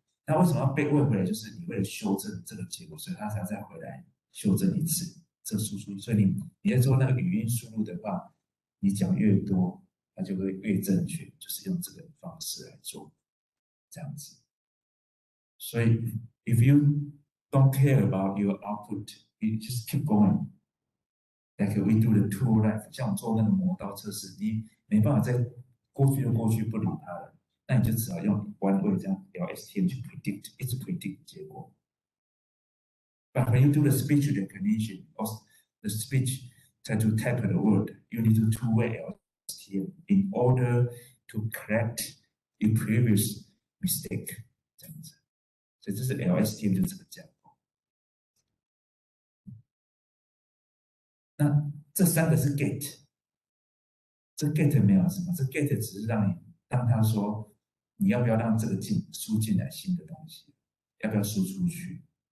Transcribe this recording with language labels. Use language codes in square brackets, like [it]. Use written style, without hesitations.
[zh] 那为什么要被喂回来？就是你为了修正这个结果，所以它才再回来修正一次这个输出。所以你在做那个语音输入的话，你讲越多，它就会越正确，就是用这个方式来做，这样子。所以 [en] if you don't care about your output, you just keep going. Like we do the tool life， [zh] 像我做那个模道测试，你没办法在过去就过去不理它了。那你就只好用 one way 这样 LSTM 去 predict， 一直 predict 结果。 [en] But when you do the speech recognition or the speech try to type the word, you need to two-way LSTM in order to correct your previous mistake [zh] 这样子。所以这是 LSTM 就是这个架构。那这3个是 gate， 这 gate 没有什么，这 gate 只是让他说你要不要让这个输进来新的东西，要不要输出去？